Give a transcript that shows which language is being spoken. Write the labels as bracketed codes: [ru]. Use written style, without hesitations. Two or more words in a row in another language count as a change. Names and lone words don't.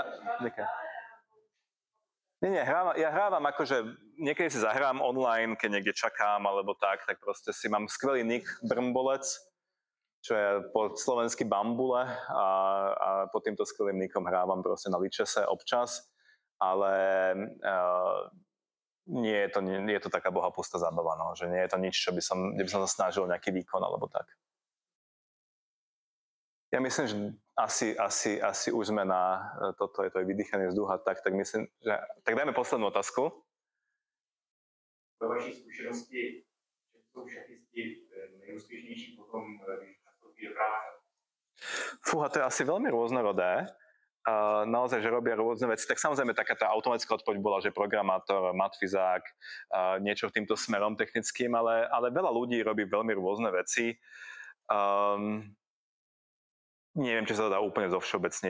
[sk] Nie, ja hrávam akože, niekedy si zahrám online, keď niekde čakám, alebo tak proste si mám skvelý nick Brmbolec čo je po slovensky bambule a pod týmto skvelým nikom hrávam proste na ličese občas, ale nie je to taká bohapustá zábava, no, že nie je to nič, kde by som sa snažil nejaký výkon alebo tak. Ja myslím, že asi už sme na toto, je to aj vydýchanie vzduchu, tak myslím, že... Tak dajme poslednú otázku. [cs] Ve vaší zkušenosti, že jsou šachisti nejúspěšnější potom, když nastoupí do práce? [sk] Fúha, to je asi veľmi rôznorodé. Naozaj, že robia rôzne veci. Tak samozrejme, taká tá automatická odpoveď bola, že programátor, matfizák, niečo týmto smerom technickým, ale veľa ľudí robí veľmi rôzne veci. Neviem, či sa to dá úplne zovšeobecniť.